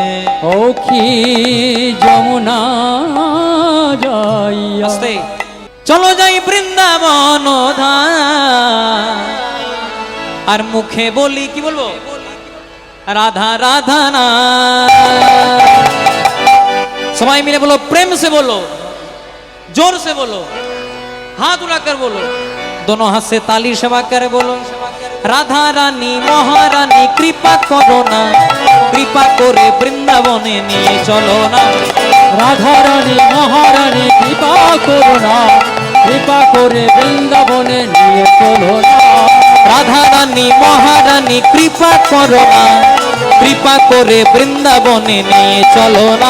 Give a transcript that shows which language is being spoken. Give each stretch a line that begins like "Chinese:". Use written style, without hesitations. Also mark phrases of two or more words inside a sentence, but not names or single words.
Bangla: ও কি যমুনা যাইয়া। আস্তে চলো যাই বৃন্দাবন ধাম, আর মুখে বলি কি বলবো রাধা রাধা না, সবাই মিলে বলো
Hindi: प्रेम से बोलो, जोर से बोलो, हाथ उठाकर बोलो, दोनों हाथ से ताली सेवा कर बोलो, राधा रानी महारानी कृपा करो ना, कृपा करे
Bangla: বৃন্দাবনে নিয়ে চলো না, রাধা রানী মহারানী কৃপা করো না, কৃপা করে বৃন্দাবনে নিয়ে চলো না, রাধা রানী মহারানী কৃপা করো না, কৃপা করে বৃন্দাবনে নিয়ে চলো না।